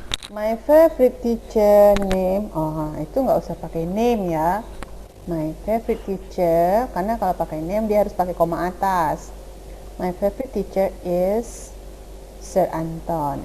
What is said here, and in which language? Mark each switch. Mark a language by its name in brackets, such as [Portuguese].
[English] My favorite teacher name. [Indonesian] Oh, itu nggak usah pakai name ya. [English] My favorite teacher, [Indonesian] karena kalau pakai name dia harus pakai koma atas. [English] My favorite teacher is Sir Anton.